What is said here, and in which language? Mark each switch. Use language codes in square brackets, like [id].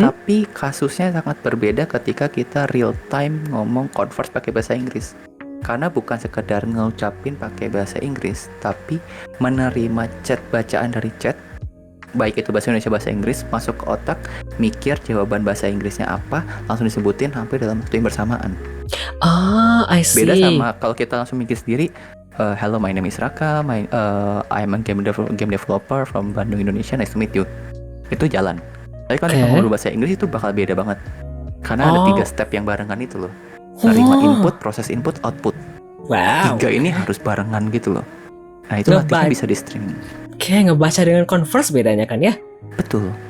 [id] Tapi kasusnya sangat berbeda ketika kita real time ngomong converse pakai bahasa Inggris. Karena bukan sekedar ngucapin pakai bahasa Inggris, tapi menerima chat, bacaan dari chat, baik itu bahasa Indonesia bahasa Inggris, masuk ke otak, mikir jawaban bahasa Inggrisnya apa, langsung disebutin hampir dalam waktu yang bersamaan. [en] I see. [id] Beda sama kalau kita langsung mikir sendiri, [en] hello, my name is Raka, I'm a game developer from Bandung, Indonesia, nice to meet you. [id] Itu jalan. Tapi kalau kita Oke. ngomong bahasa Inggris itu bakal beda banget. Karena ada 3 step yang barengan itu loh. Terima input, proses input, output. Wow. 3 ini harus barengan gitu loh. Nah itu latihan bisa di streaming. Kayak ngebaca dengan converse bedanya kan ya? Betul.